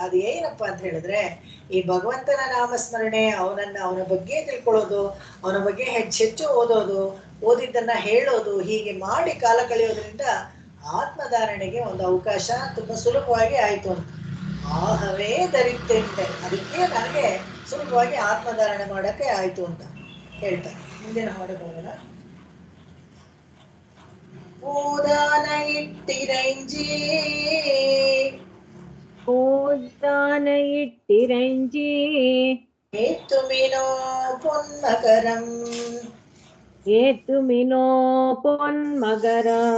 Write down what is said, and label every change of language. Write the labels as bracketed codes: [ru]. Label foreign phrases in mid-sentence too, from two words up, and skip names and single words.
[kn] ಅದು ಏನಪ್ಪಾ ಅಂತ ಹೇಳಿದ್ರೆ, ಈ ಭಗವಂತನ ನಾಮಸ್ಮರಣೆ, ಅವನ ಬಗ್ಗೆ ತಿಳ್ಕೊಳ್ಳೋದು, ಅವನ ಬಗ್ಗೆ ಹೆಚ್ಚೆಚ್ಚು ಓದೋದು, ಓದಿದ್ದನ್ನ ಹೇಳೋದು, ಹೀಗೆ ಮಾಡಿ ಕಾಲ ಕಳೆಯೋದ್ರಿಂದ ಆತ್ಮಧಾರಣೆಗೆ ಒಂದು ಅವಕಾಶ ತುಂಬಾ ಸುಲಭವಾಗಿ ಆಯ್ತು ಅಂತ. ಆಹವೇ ಧರಿತೇನೆ, ಅದಕ್ಕೆ ನನಗೆ ಸುಲಭವಾಗಿ ಆತ್ಮಧಾರಣೆ ಮಾಡಕ್ಕೆ ಆಯ್ತು ಅಂತ ಹೇಳ್ತಾರೆ. ಮುಂದಿನ ಹಾಡು ಹೋಗೋಣ. [ta] ஓதான இட்டிரைஞ்சி ஓதான இட்டிரைஞ்சி ஏத்துமினோ பொன்மகரம் ஏத்துமினோ பொன்மகர